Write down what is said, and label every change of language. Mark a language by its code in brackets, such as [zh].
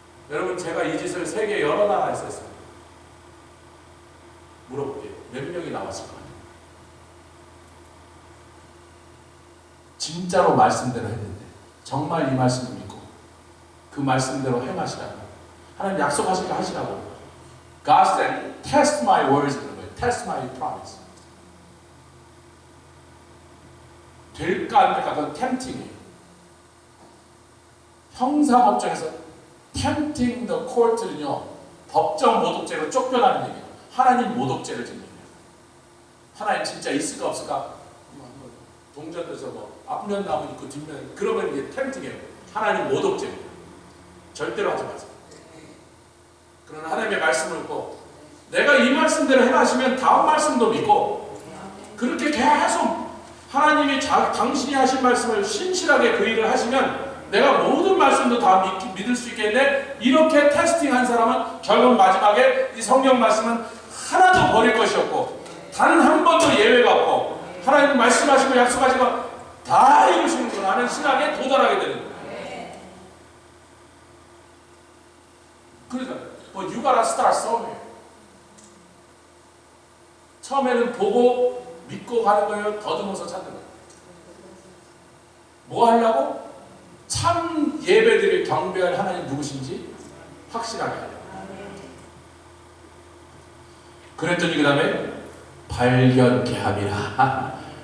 [ko] 여러분 제가 이 짓을 세계 여러 나라에서 했어요. 물어볼게요. 몇 명이 나왔을 거예요? 진짜로 말씀대로 했는데 정말 이 말씀을 믿고 그 말씀대로 행하시라고 하나님 약속하시니까 하시라고. [en] God said, test my words [ko] 이런 거예요. [en] Test my promise. [ko] 될까 안 될까 그건 tempting이에요. 형사법정에서 [en] tempting the court [ko] 는요 법정 모독죄로 쫓겨나는 얘기예요. 하나님 모독죄를 짓는 거예요. 하나님 진짜 있을까 없을까? 동전에서 뭐 앞면 나무 있고 뒷면 그러면 이게 tempting이에요. 하나님 모독죄입니다. 절대로 하지 마세요. 그러나 하나님의 말씀을 믿고 내가 이 말씀대로 행하시면 다음 말씀도 믿고 그렇게 계속 하나님이 당신이 하신 말씀을 신실하게 그 일을 하시면 내가 모든 말씀도 다 믿을 수 있겠네. 이렇게 테스팅한 사람은 결국 마지막에 이 성경 말씀은 하나도 버릴 것이 없고 단 한 번도 예외가 없고 하나님 말씀하시고 약속하신 거 다 이루시는구나 하는 신앙에 도달하게 되는 거예요. 그러니까 [en] you gotta start somewhere. [ko] 처음에는 보고 믿고 가는 거예요. 더듬어서 찾는 거예요. 뭐 하려고? 참 예배드릴 경배할 하나님 누구신지 확실하게 하려고. 그랬더니 그 다음에 발견케함이라.